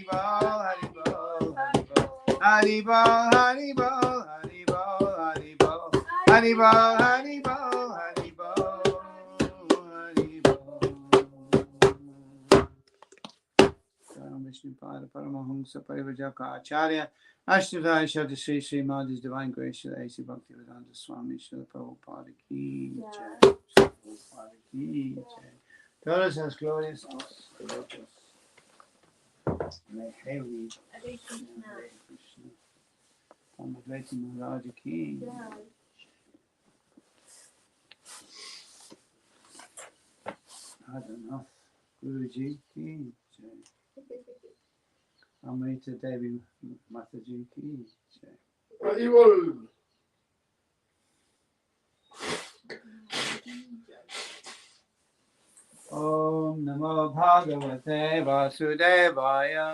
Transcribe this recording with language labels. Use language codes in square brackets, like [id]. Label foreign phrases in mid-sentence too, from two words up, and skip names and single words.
[sa] हरिबोल हरिबोल विष्णुपाद परमहंस परिव्राजक आचार्य अष्टाध्य शधि श्री श्रीमद् [en] His Divine Grace [sa] Srila A.C. [hi] भक्तिवेदान्त स्वामी श्रील प्रभुपाद की जय. प्रभुपाद की जय. [pt] Todas as glorias aos devotos. [sa] हरे कृष्ण. [hi] अमद्वैत महाराज की जय. [en] I don't know. [hi] गुरुजी की जय. अमृत देवी माताजी की जय. [sa] Haribol. ॐ नमो भगवते वासुदेवाय.